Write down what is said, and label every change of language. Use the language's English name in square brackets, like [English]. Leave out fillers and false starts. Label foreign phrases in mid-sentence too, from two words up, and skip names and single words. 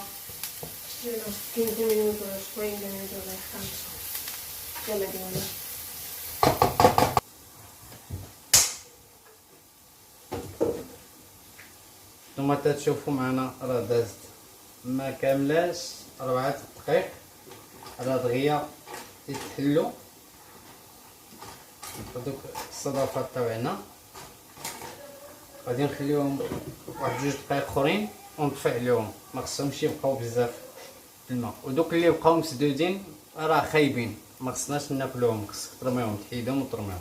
[Spanish] 15 minutos, 20 minutos de descanso. Ya me digo yo. [Arabic] نتوما تشوفوا معنا راه دازت ما كاملاش 4 دقائق، راه دغيا يتحلوا هذوك الصدفات تاعنا، غادي نخليهم واحد 2 دقائق اخرين ونطفي عليهم، ما خصهمش يبقاو بزاف في الماء، ودوك اللي بقاو مسدودين راه خايبين، ما خصناش ناكلوهم، خصك ترميهم، تحيدهم وترميهم.